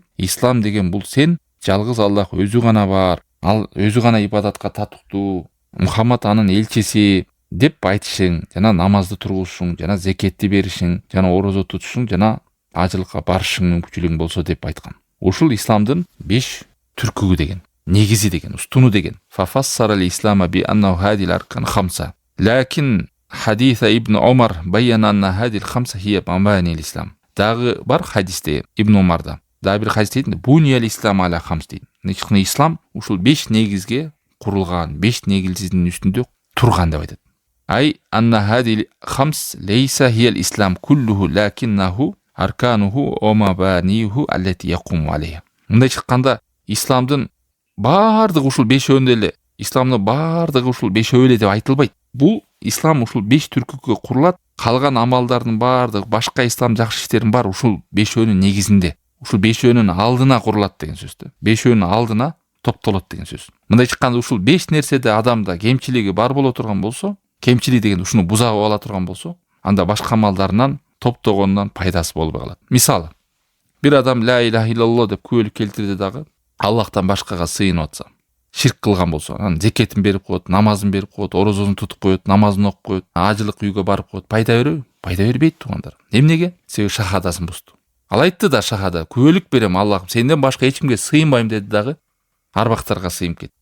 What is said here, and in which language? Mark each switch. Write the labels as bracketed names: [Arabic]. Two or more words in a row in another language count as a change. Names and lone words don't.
[Kyrgyz] Ислам деген бул сен жалгыз Аллах өзү гана бар, ал өзү гана ибадатка татыктуу, Мухаммад анын элчиси деп айтышың, жана намазды тургузушуң, жана зекетти беришиң, жана орозо тутушуң, жана ажылыкка барышың мүмкүнчүлүгүң болсо деп айткан. Ушул исламдын 5 түркүгү деген, негизи деген, устуну деген. [Arabic] ففسر الإسلام بأنه هذه الأركان الخمسة. لكن حديث ابن عمر بين أن هذه الخمسة هي مباني الإسلام. [Kyrgyz] Дагы бар хадисте Ибн Умарда. Дагы бир хадис дейт, [Arabic] "بني الإسلام على خمس" [Kyrgyz] дейт. Нечкне ислам ушул 5 негизге курулган, 5 негиздин үстүндө турган деп айтат. [Arabic] أي أن هذه الخمس ليست هي الإسلام كله لكنه أركانه ومبانيه التي يقوم عليها. [Kyrgyz] Мындай чыкканда исламдын бардыгы ушул 5-өндө эле, исламдын бардыгы ушул 5-өө эле деп айтылбайт. Бул ислам ушул 5 түркүгө курулат. Калган амалдардын бардыгы, башка ислам жакшы иштердин баары ушул 5-өөнүн негизинде, ушул 5-өөнүн алдына курулат деген сөздү. 5-өөнүн алдына топтолот деген сөз. Мындай чыкканда ушул 5 нерседе адамда кемчилиги бар боло турган болсо, кемчилик деген ушуну буза ала турган болсо, анда башка амалдарынан топтогондон пайдасы болбой калат. Мисалы, бир адам [Arabic] لا إله إلا الله [Kyrgyz] деп күөлүк келтирди дагы Аллахтан башкага сыйынып атса, ширк кылган болсо, анан зекетин берип коет, намазын берип коет, орозосун тутуп коет, намазын окуп коет, ажылык үйгө барып коет, пайда береби? Пайда бербейт тугандар. Эмнеге? Себеби шахадасын бузду. Ал айтты да шахада, күөлүк берем Аллахым, сенден башка эч кимге сыйынбайм деди дагы, арбактарга сыйынып кетти.